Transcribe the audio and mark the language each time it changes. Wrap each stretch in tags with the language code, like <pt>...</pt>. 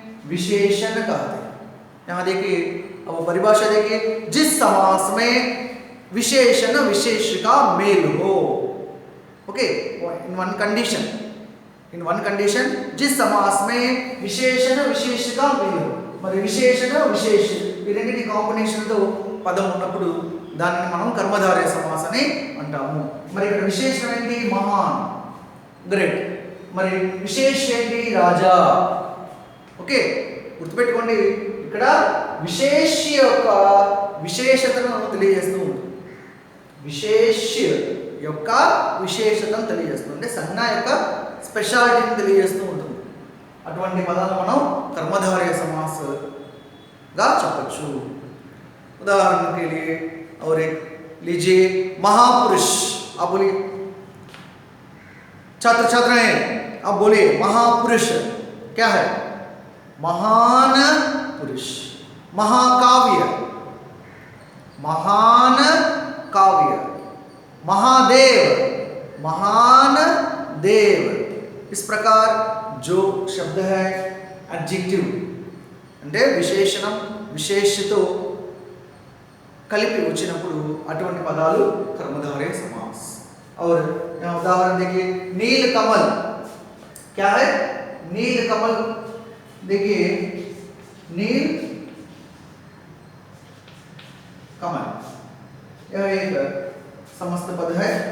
<hi>विशेषण कहते हैं. यहाँ देखिए अब परिभाषा देखिए, जिस समास में विशेषण विशेष का मेल हो. ओके,</hi> <en>in one condition</en> <hi>जिस समास में विशेषण विशेष का मेल हो.</hi> <te>మరి విశేషణ విశేష ఈ రెండింటి కాంబినేషన్తో పదం ఉన్నప్పుడు దానిని మనం కర్మధారయ సమాస అని అంటాము. మరి ఇక్కడ విశేషణం ఏంటి? మహాన్, గ్రేట్. మరి విశేష ఏంటి? రాజా. ఓకే, గుర్తుపెట్టుకోండి, ఇక్కడ విశేష్య యొక్క విశేషతను తెలియజేస్తూ ఉంటుంది. విశేష్య యొక్క విశేషతను తెలియజేస్తుంది, అంటే సంజ్ఞ యొక్క స్పెషాలిటీని తెలియజేస్తూ ఉంటుంది. అటువంటి పదాలు మనం कर्मधारय समास गा చెప్పొచ్చు.</te> <hi>उदाहरण के लिए और एक लीजिए महापुरुष. आप बोलिए छात्र छात्राएं, आप बोलिए महापुरुष क्या है? महान पुरुष. महाकाव्य, महान काव्य. महादेव, महान देव. इस प्रकार जो शब्द है</hi> <te>adjective అంటే విశేషణం విశేషతో కలిపి వచ్చినప్పుడు అటువంటి పదాలు कर्मधारय समास।</te> <hi>और यहाँ उदाहरण देखिए, नील कमल क्या है? नील कमल देखिए, नील कमल यह एक समस्त पद है।</hi>